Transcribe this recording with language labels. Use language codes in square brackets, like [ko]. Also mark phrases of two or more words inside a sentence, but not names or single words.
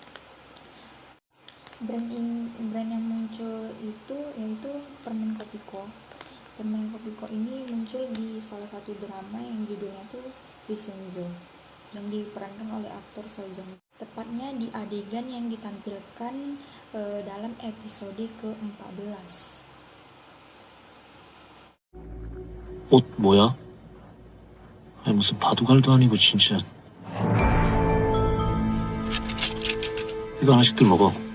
[id] Brand yang muncul itu yaitu permen Kopiko. Permen Kopiko ini muncul di salah satu drama yang judulnya tuh Vincenzo, yang diperankan oleh aktor Seo Joong. Tepatnya di adegan yang ditampilkan dalam episode ke-14. [ko] 옷 뭐야? 아니 무슨 바둑알도 아니고 진짜. 이거 하나씩들 먹어.